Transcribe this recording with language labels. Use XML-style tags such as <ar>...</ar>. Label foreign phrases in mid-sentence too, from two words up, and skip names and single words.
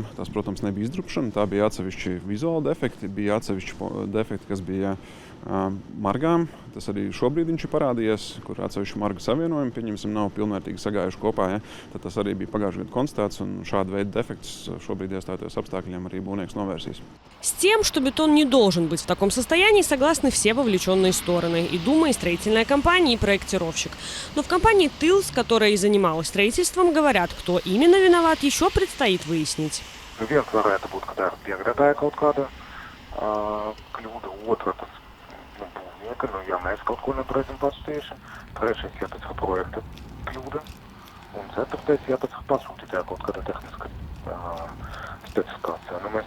<lv>Tas, protams, nebija izdrupšana, tā bija atsevišķi vizuāli defekti, bija atsevišķi defekti, kas bija margām. Tas arī šobrīd viņš ir parādījies, kur atsevišķi margu savienojumi, pieņemsim, nav pilnvērtīgi sagājuši kopā. Ja? Tad tas arī bija pagājušajā gadā konstatēts, un šāda veida defekts šobrīd iestājoties apstākļiem arī būvnieks novērsīs.</lv> <ru>С тем, что бетон не должен быть в таком состоянии, согласны все вовлеченные стороны. И Дума, и строительная компания, и проектировщик. Но в компании «Тылс», которая и занималась строительством, говорят, кто именно виноват, еще предстоит выяснить.</ru> <lv>Viens varētu būt, ka tā ir piegradāja kaut kāda kļūda, otra tas būvnieka, ja mēs kaut ko nepareizi pastījuši. Trešais, ja tas ir projekta kļūda. Un ceturtais, ja tas ir pasūtītāja kaut kāda tehniska specifikācija.</lv>